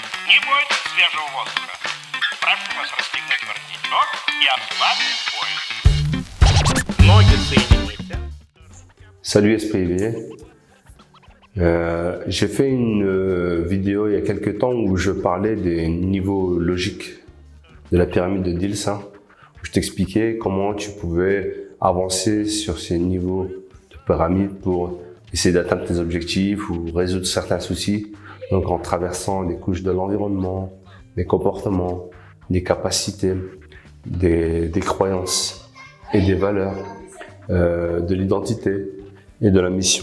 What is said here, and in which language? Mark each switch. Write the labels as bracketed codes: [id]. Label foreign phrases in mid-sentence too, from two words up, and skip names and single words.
[ru] не бойтесь свежего воздуха. Прошу вас расстегнуть воротничок и ослабить пояс. Ноги соедините. [fr] Salut SPV. J'ai fait une vidéo il y a quelques temps où je parlais des niveaux logiques de la pyramide de Diels, où je t'expliquais comment tu pouvais avancer sur ces niveaux de pyramide pour essayer d'atteindre tes objectifs ou résoudre certains soucis, donc en traversant les couches de l'environnement, des comportements, des capacités, des croyances et des valeurs, de l'identité et de la mission.